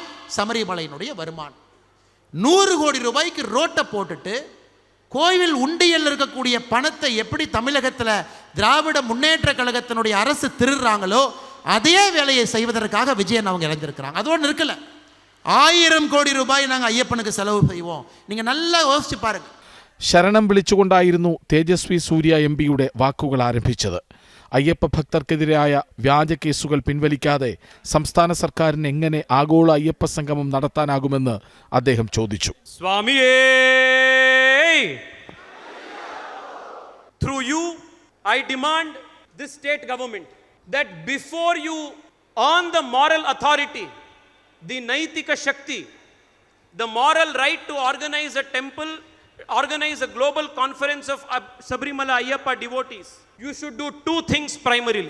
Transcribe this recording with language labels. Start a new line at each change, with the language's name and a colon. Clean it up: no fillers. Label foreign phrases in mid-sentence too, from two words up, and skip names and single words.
Tamil: சபரிமலையினுடைய வருமானம் 100 கோடி ரூபாய்க்கு ரோட்டை போட்டுட்டு கோவில் உண்டியல் இருக்கக்கூடிய பணத்தை எப்படி தமிழகத்தில் திராவிட முன்னேற்ற கழகத்தினுடைய அரசு திருடுறாங்களோ அதே வேலையை செய்வதற்காக விஜயன் அவங்க இணைஞ்சிருக்கிறாங்க. அது ஒன்று இருக்குல்ல, 1000 கோடி ரூபாய் நாங்கள் ஐயப்பனுக்கு செலவு செய்வோம். நீங்கள் நல்லா யோசிச்சு பாருங்க.
Malayalam: ശരണം വിളിച്ചുകൊണ്ടായിരുന്നു തേജസ്വി സൂര്യ MPയുടെ വാക്കുകൾ ആരംഭിച്ചത്. അയ്യപ്പ ഭക്തർക്കെതിരായ വ്യാജ കേസുകൾ പിൻവലിക്കാതെ സംസ്ഥാന സർക്കാരിന് എങ്ങനെ ആഗോള അയ്യപ്പ സംഗമം നടത്താനാകുമെന്ന് അദ്ദേഹം ചോദിച്ചു. സ്വാമിയേ,
English: through you I demand this state government that before you on the moral authority, the
Kannada: ನೈತಿಕ ಶಕ್ತಿ,
English: the moral right to organize a temple, organize a global conference of Sabrimala Ayyappa devotees, you should do 2 things primarily.